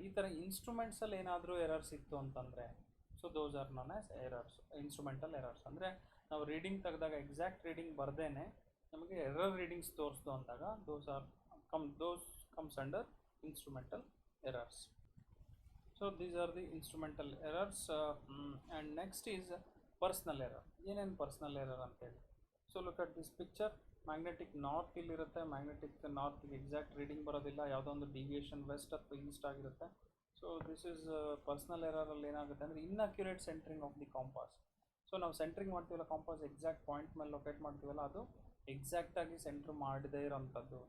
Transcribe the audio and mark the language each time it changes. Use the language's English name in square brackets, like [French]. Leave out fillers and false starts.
[Kannada] ಈ ಥರ ಇನ್ಸ್ಟ್ರೂಮೆಂಟ್ಸಲ್ಲಿ ಏನಾದರೂ ಎರರ್ಸ್ ಇತ್ತು ಅಂತಂದರೆ [English] so those are known as errors, [Kannada] instrumental errors. ಅಂದರೆ ನಾವು ರೀಡಿಂಗ್ ತೆಗೆದಾಗ ಎಕ್ಸಾಕ್ಟ್ ರೀಡಿಂಗ್ ಬರ್ದೇನೆ ನಮಗೆ ಎರರ್ ರೀಡಿಂಗ್ಸ್ ತೋರಿಸ್ದು ಅಂದಾಗ [English] those comes under instrumental errors. So these are the instrumental errors. And next is personal error. [Kannada] ಏನೇನು ಪರ್ಸ್ನಲ್ ಎರರ್ ಅಂತೇಳಿ. [English] So look at this picture. [Kannada] Magnetic north ಇಲ್ಲಿರುತ್ತೆ, magnetic ನಾರ್ತ್ಗೆ exact reading ಬರೋದಿಲ್ಲ, ಯಾವುದೋ ಒಂದು deviation West ಅಥವಾ East ಆಗಿರುತ್ತೆ. [English] so this is personal ಎರರಲ್ಲಿ [Kannada] ಏನಾಗುತ್ತೆ ಅಂದರೆ [English] Inaccurate centring of the compass. [Kannada] So ನಾವು ಸೆಂಟ್ರಿಂಗ್ ಮಾಡ್ತೀವಲ್ಲ ಕಾಂಪಾಸ್, ಎಕ್ಸಾಕ್ಟ್ ಪಾಯಿಂಟ್ ಮೇಲೆ ಲೊಕೇಟ್ ಮಾಡ್ತೀವಲ್ಲ, ಅದು ಎಕ್ಸಾಕ್ಟಾಗಿ ಸೆಂಟ್ರ್ ಮಾಡದೇ ಇರೋಂಥದ್ದು.